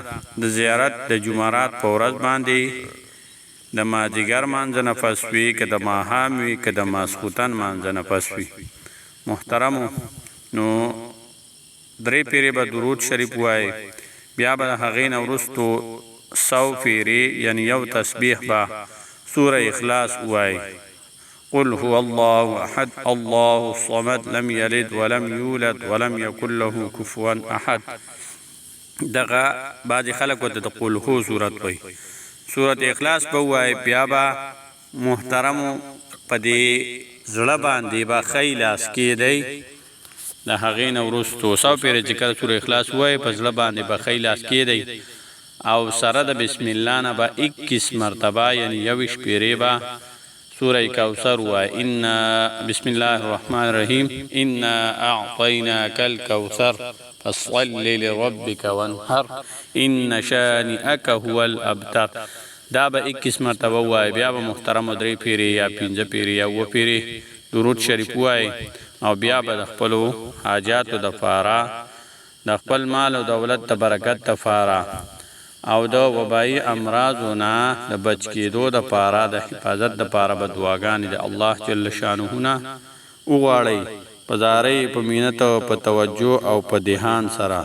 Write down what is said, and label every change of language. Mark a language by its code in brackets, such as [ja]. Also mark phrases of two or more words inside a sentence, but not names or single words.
[ps] د زیارت د جمعرات په ورځ باندې د مازدیګر مانځه نه پس وي، که د ماښام وي، که د ماسخوتن مانځه نه پس وي. محترمو، نو 3 پیرې به درود شریف وایي، بیا به د هغې نه وروستو 100 پیرې یعنی یو تسبیح به سوره اخلاص وایي. [ar] قل هو الله احد الله الصمد لم یلد ولم یولد ولم یکن له کفوا احد. [ps] دغه بعضې خلک ورته د قل هو صورت وایي. سورت اخلاص به ووایي، بیا به محترمو په دې زړه باندې به ښی لاس کېدی. د هغې نه وروستو 100 پیرې چې کله سوره اخلاص ووایي، په زړه باندې به ښی لاس کېدی، او سره د بسم الله نه به 21 مرتبه یعنی 21 پیرې به سوره کوثر وایي. [ar] بسم الله الرحمن الرحیم، انا اعطیناک الکوثر فصل لربک وانحر ان شانئک هو الابتر. [ps] دا به 21 مرتبه وایي. بیا به محترمو 3 پیرې یا 5 پیرې یا 7 پیرې درود شریف وایي، او بیا به د خپلو حاجاتو دپاره، د خپل مال او دولت د برکت دپاره او د وبایي امراضو نه د بچ کېدو دپاره د حفاظت دپاره به دعاګانې د الله جل شانه نه وغواړئ په زارۍ په مینت او په توجه او په دهان سره.